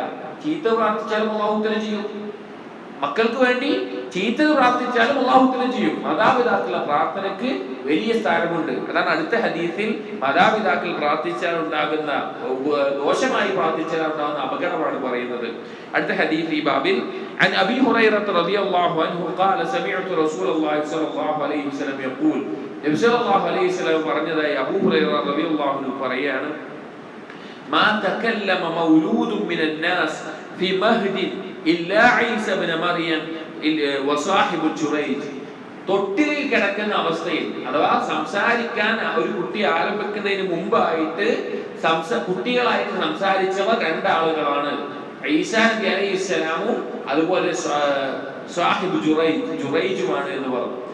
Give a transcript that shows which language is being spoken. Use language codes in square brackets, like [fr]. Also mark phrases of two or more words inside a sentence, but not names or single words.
[ml] ചീത്ത പ്രാർത്ഥിച്ചാലും അല്ലാഹു ഉത്തരം ചെയ്യും. മക്കൾക്ക് വേണ്ടി ചീത്തത് പ്രാർത്ഥിച്ചാലും അല്ലാഹു ഉത്തരം ചെയ്യും. മാതാപിതാക്കളുടെ പ്രാർത്ഥനയ്ക്ക് വലിയ സ്ഥാനമുണ്ട്. അതാണ് അടുത്ത ഹദീസിൽ മാതാപിതാക്കൾ പ്രാർത്ഥിച്ചാൽ ഉണ്ടാകുന്ന, ദോഷമായി പ്രാർത്ഥിച്ചാൽ ഉണ്ടാകുന്ന അപകടമാണ് പറയുന്നത്. അടുത്ത ഹദീസ് ഈ ബാബിൽ [ar] عن أبي هريرة رضي الله عنه قال سمعت رسول الله صلى الله عليه وسلم يقول, [ml] നബി [ar] صلى الله عليه وسلم [ml] പറഞ്ഞതായി അബൂ ഹുറൈറ [ar] رضي الله عنه [ml] പറയാണ്, [ar] ما تكلم مولود من الناس في مهد إلا عيسى ابن مريم وصاحب جريج, [ml] തൊട്ടിലിൽ കിടക്കുന്ന അവസ്ഥയിൽ, അഥവാ സംസാരിക്കാൻ ഒരു കുട്ടി ആരംഭിക്കുന്നതിന് മുമ്പായിട്ട് കുട്ടികളായിട്ട് സംസാരിച്ചവർ 2 ആളുകളാണ്, ഈസാ നബി അലൈഹിസ്സലാമും അതുപോലെ സാഹിബ് ജുറൈജുമാണ് എന്ന് പറഞ്ഞു.